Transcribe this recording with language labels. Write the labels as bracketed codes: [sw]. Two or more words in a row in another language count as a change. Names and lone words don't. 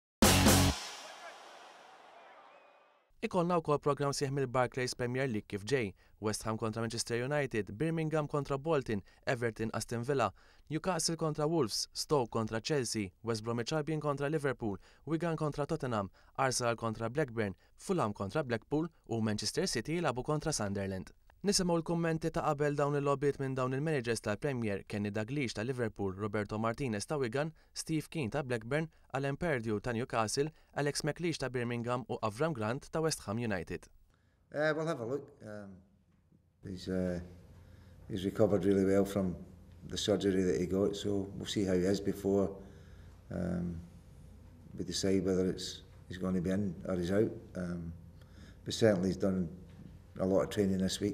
[mt] Ikollna wkoll programm sieħ mill-Barclays Premier League kif ġej, West Ham kontra Manchester United, Birmingham kontra Bolton, Everton Aston Villa, Newcastle kontra Wolves, Stoke kontra Chelsea, West Bromwich Albion kontra Liverpool, Wigan kontra Tottenham, Arsenal kontra Blackburn, Fulham kontra Blackpool u Manchester City jilagħbu kontra Sunderland. Nisimgħu l-kummenti ta' qabel dawn il-logħbiet minn dawn il-managers tal-Premier Kenny Dalglish ta' Liverpool, Roberto Martinez ta' Wigan, Steve Keane ta' Blackburn, Alan Pardew ta' Newcastle, Alex McLeish ta' Birmingham u Avram Grant ta' West Ham United. [en] We'll have a look. He's recovered really well from the surgery that he got, so we'll see how he is before we decide whether he's going to be in or he's out. But certainly he's done a lot of training this week.